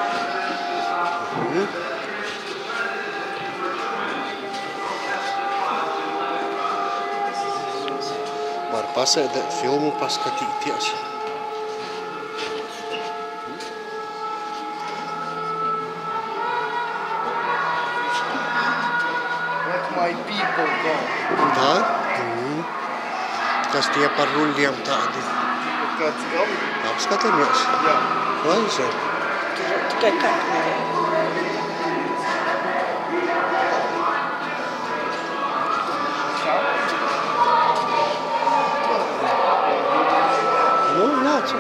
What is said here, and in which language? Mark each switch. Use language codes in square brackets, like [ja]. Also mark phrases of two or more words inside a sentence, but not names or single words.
[lv] Var pasēdēt filmu, paskatīties. [en] Let my people go. [lv] Tā? Kas tie par ruļļiem tādi? Kāds galvi? Apskatamies? Jā. Laizē. Tikai kāpnē. Nu, nāc.